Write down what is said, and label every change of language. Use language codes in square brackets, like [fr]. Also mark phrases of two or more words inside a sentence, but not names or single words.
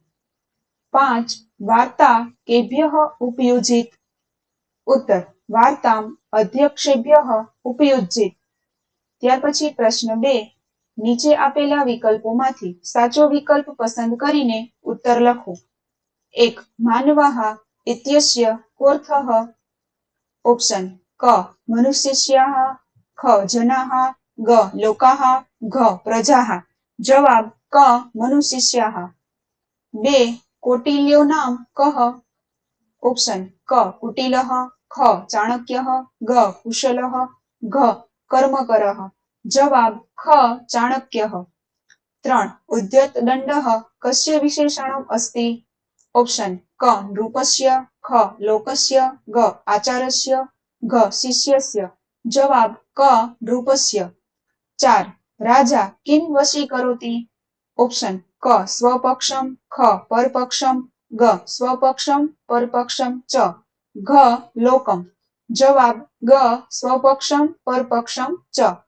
[gu] 5 [sa] वार्ता केभ्यः उपयुजित उत्तर वार्ताम अध्यक्षेभ्यः उपयुजित [gu] ત્યાર પછી પ્રશ્ન 2 નીચે આપેલા વિકલ્પોમાંથી સાચો વિકલ્પ પસંદ કરીને ઉત્તર લખો 1 [sa] માનવાઃ ઇત્યસ્ય કોર્થઃ ઓપ્શન ક મનુષ્યસ્યાઃ ખ જનાઃ ગ લોકાઃ ઘ પ્રજાઃ जवाब क मनुष्याः 2 कोटिल्यो नाम कः ऑप्शन क कुटिलः ख चाणक्यः ग कुशलः घ कर्मकरः जवाब ख चाणक्यः 3 उद्यत दण्डः कस्य विशेषणम् अस्ति ऑप्शन क नृपस्य ख लोकस्य ग आचार्यस्य घ शिष्यस्य जवाब क नृपस्य 4 राजा किं वशीकरोति ऑप्शन क स्वपक्षम ख परपक्षम ग स्वपक्षम परपक्षम च घ लोकम जवाब ग स्वपक्षम परपक्षम च